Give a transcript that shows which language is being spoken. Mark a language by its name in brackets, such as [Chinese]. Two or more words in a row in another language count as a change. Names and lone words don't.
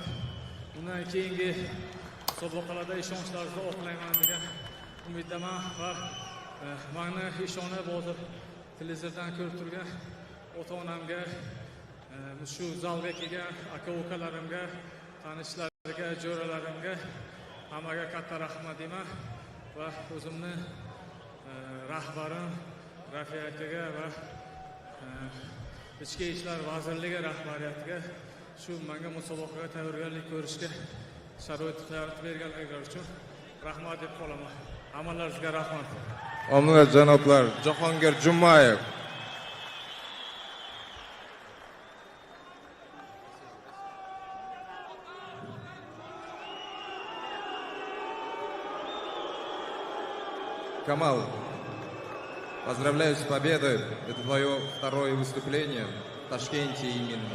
[Uzbek] Undan keyingi musobaqalarda ishonchlaringizni oqlayman degan umiddaman va meni ishonib hozir televizordan ko'rib turgan ota-onamga, shu zalga kelgan aka-ukalarimga, tanishlarga, jo'ralarimga hammaga katta rahmat deyman va o'zimni rahbarim Rafiq akaga va Ichki ishlar vazirligi rahbariyatiga shu menga musobaqaga tayyorgarlik ko'rishga sharoit yaratib berganliklari uchun rahmat deb qolaman. Hammalaringizga rahmat. Omonat janoblar, Jahongir Jumayev. [Russian] Камал, поздравляю с победой. Это твое второе выступление в Ташкенте именно.